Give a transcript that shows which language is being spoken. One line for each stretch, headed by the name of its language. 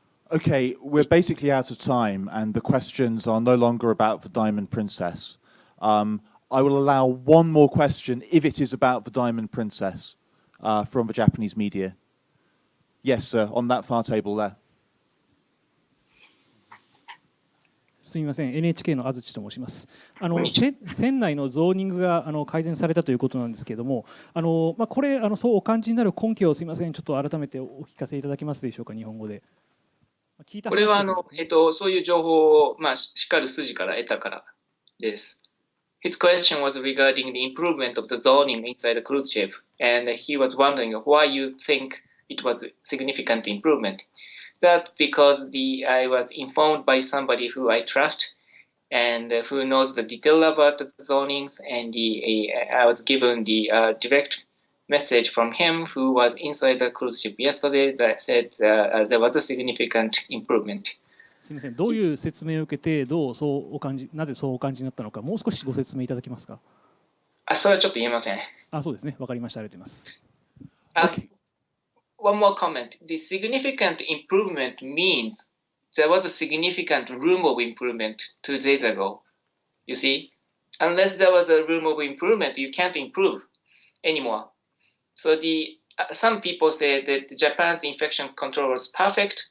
English: Okay, we're basically out of time, and the questions are no longer about the Diamond Princess. I will allow one more question, if it is about the Diamond Princess, from the Japanese media. Yes, sir, on that far table there.
Japanese: すみません、NHK の安土と申します。船内のゾーニングが改善されたということなんですけれども、これそうお感じになる根拠をすみません、ちょっと改めてお聞かせいただけますでしょうか、日本語で。これはそういう情報をしっかり筋から得たからです。
English: His question was regarding the improvement of the zoning inside the cruise ship, and he was wondering why you think it was a significant improvement. That because I was informed by somebody who I trust and who knows the detail about the zonings, and I was given the direct message from him who was inside the cruise ship yesterday that said there was a significant improvement.
Japanese: すみません、どういう説明を受けてなぜそうお感じになったのか、もう少しご説明いただけますか。それはちょっと言えません。そうですね、わかりました。ありがとうございます。
English: One more comment. The significant improvement means there was a significant room of improvement 2 days ago. You see, unless there was a room of improvement, you can't improve anymore. So some people say that Japan's infection control was perfect.